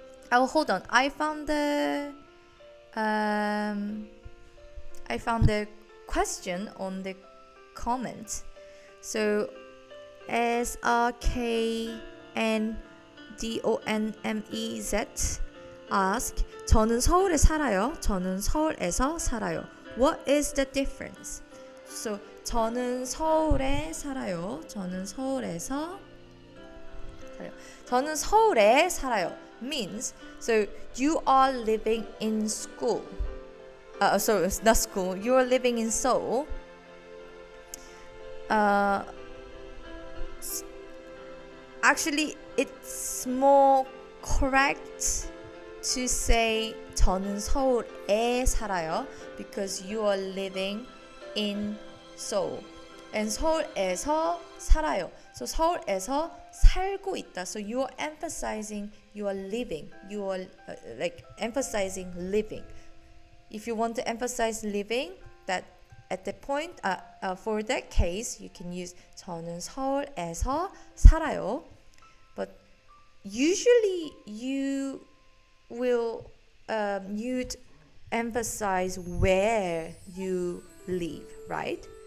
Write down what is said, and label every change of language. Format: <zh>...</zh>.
<en>Oh, hold on. I found the question on the comment. So SRKNDONMEZ ask,</en> <ko>저는 서울에 살아요. 저는 서울에서 살아요.</ko> <en>What is the difference?</en> <ko>So 저는 서울에 살아요. 저는 서울에 살아요</ko> <en>means so you are living in school. So it's not school. You are living in Seoul. Actually, it's more correct to say</en> <ko>저는 서울에 살아요</ko> <en>because you are living in Seoul.</en> <ko>And 서울에서 살아요. So 서울에서 살고 있다.</ko> <en>So you are emphasizing you are living. You are like emphasizing living. If you want to emphasize living, that at the point, for that case, you can use</en> <ko>저는 서울에서 살아요.</ko> <en>But usually you will you'd emphasize where you live, right?</en>